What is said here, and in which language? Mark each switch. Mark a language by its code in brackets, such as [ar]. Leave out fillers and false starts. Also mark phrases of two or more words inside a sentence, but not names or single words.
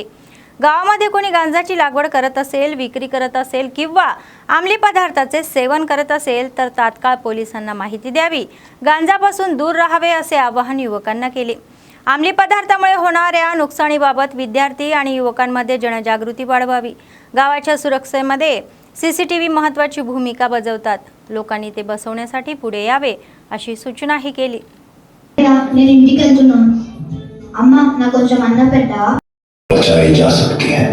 [mr] गावामध्ये कोणी गांजाची लागवड करत असेल, विक्री करत असेल किंवा अंमली पदार्थाचे सेवन करत असेल तर तात्काळ पोलिसांना माहिती द्यावी, गांजापासून दूर राहावे असे आवाहन युवकांना केले. अंमली पदार्थामुळे होणाऱ्या नुकसानीबाबत विद्यार्थी आणि युवकांमध्ये जनजागृती वाढवावी. गावाच्या सुरक्षेमध्ये CCTV महत्त्वाची भूमिका बजावतात. लोकांनी ते बसवण्यासाठी पुढे यावे अशी सूचनाही केली. [te] నేను ఇంటికి వెళ్తున్నా అమ్మ నాకు కొంచెం అన్నం పెట్టావా? [hi] बचाई जा सकती है.